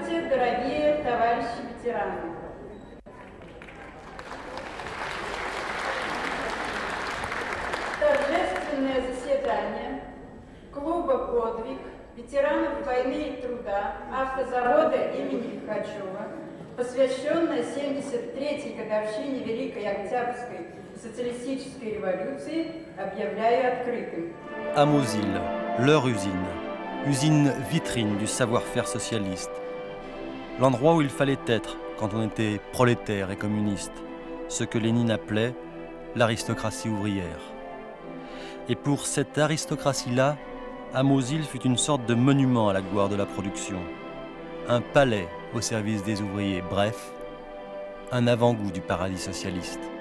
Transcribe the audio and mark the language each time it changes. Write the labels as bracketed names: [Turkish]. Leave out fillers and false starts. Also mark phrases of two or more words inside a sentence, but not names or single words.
[Russian] дорогие товарищи ветераны! Торжественное заседание клуба «Подвиг» ветеранов войны и труда автозавода имени Лихачева, посвященное 73-й годовщине Великой Октябрьской социалистической революции, объявляю открытым. [French] À Mosile, leur usine, usine vitrine du savoir-faire socialiste. L'endroit où il fallait être quand on était prolétaire et communiste, ce que Lénine appelait l'aristocratie ouvrière. Et pour cette aristocratie-là, Mosile fut une sorte de monument à la gloire de la production, un palais au service des ouvriers, bref, un avant-goût du paradis socialiste.